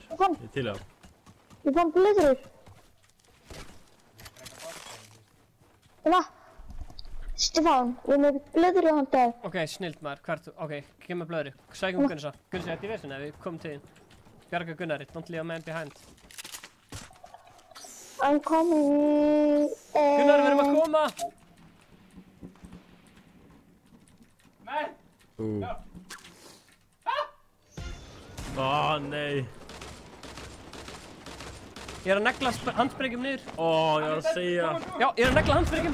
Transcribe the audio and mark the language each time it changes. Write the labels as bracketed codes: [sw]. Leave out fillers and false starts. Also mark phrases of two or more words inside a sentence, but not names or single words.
[is] Ég til það. Ég fann blöður. Stefán, ég er með blöður í handið. Ok, snilt maður, hvert, ok, gef mér blöðri. Sækjum Gunnsa. Gunnsi, ertu í vesinni eða við komum til þín? Bjarga Gunnari, [en] don't leave a man behind. I'm coming. [is] Gunnar, við erum að koma! Nei! Ó, nei. Ég er að negla handsprengjum niður. Ó, ég var að segja. Já, ég er að negla handsprengjum.